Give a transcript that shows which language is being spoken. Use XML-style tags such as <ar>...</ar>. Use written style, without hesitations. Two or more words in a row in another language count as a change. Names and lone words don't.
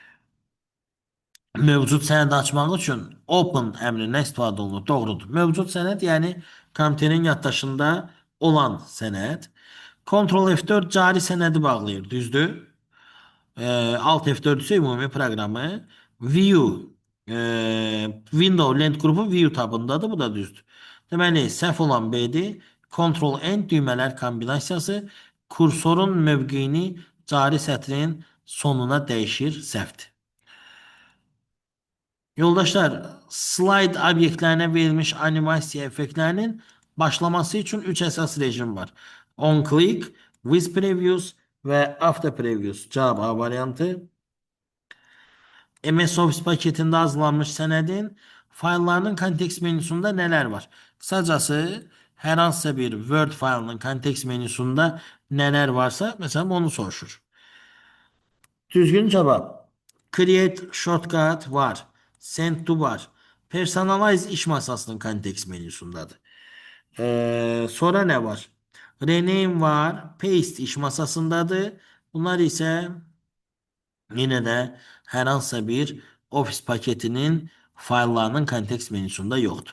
<az>Bəli, doğrudur. Mövcud sənəd açmaq üçün open əmrindən istifadə olunur. Doğrudur. Mövcud sənəd, yəni kompüterin yaddaşında olan sənəd. Ctrl F4 cari sənədi bağlayır, düzdür? Alt F4 ise ümumi proqramı. View Window lent qrupu View tabındadır. Bu da düzdür. Deməli, səhv olan B'dir. Ctrl N düymələr kombinasiyası kursorun mövqeyini cari sətrin sonuna dəyişir, səhvdir. Yoldaşlar, slide obyektlərinə verilmiş animasiya effektlərinin başlaması üçün 3 əsas rejim var.</az> <en>On click, with previews və after previews.</en> <az>Cavab A variantı. MS Office paketində hazırlanmış sənədin fayllarının kontekst menüsündə nələr var? Qısacası, hər hansısa bir Word faylının kontekst menüsündə nələr varsa, məsələn, onu soruşur. Düzgün cavab. Create shortcut var. Send to var. Personalize iş masasının kontekst menüsündadır. Sonra nə var? Rename var. Paste iş masasındadır. Bunlar ise yine de hər hansısa bir Office paketinin fayllarının kontekst menüsündə yoxdur.</az>